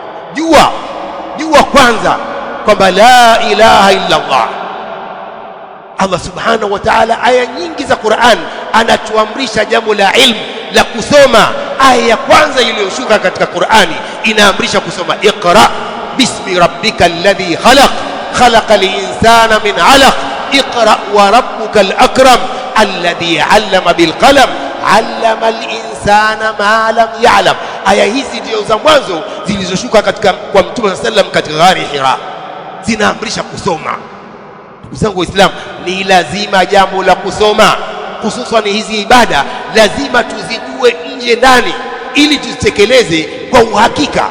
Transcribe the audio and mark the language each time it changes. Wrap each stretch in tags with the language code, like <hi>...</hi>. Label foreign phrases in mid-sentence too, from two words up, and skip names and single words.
<sw>Jua kwanza kwamba</sw> <ar>لا إله إلا الله.</ar> <sw>Allah</sw> <ar>سبحانه وتعالى</ar> <sw>aya nyingi za Qur'an anatuamrisha jambo la ilmu, la kusoma. Aya ya kwanza iliyoshuka katika Qur'ani inaamrisha kusoma,</sw> <ar>اقرأ باسم ربك الذي خلق خلق الإنسان من علق اقرأ وربك الأكرم الذي علم بالقلم علم الإنسان ما لم يعلم.</ar> <sw>Aya hizi ndio za mwanzo zilizoshuka kwa Mtume sallam katika ghari Hira, zinaamrisha kusoma. Ndugu zangu Waislamu, ni lazima jambo la kusoma. hususan hizi ibada lazima tuzijue nje ndani ili tuzitekeleze kwa uhakika.</sw>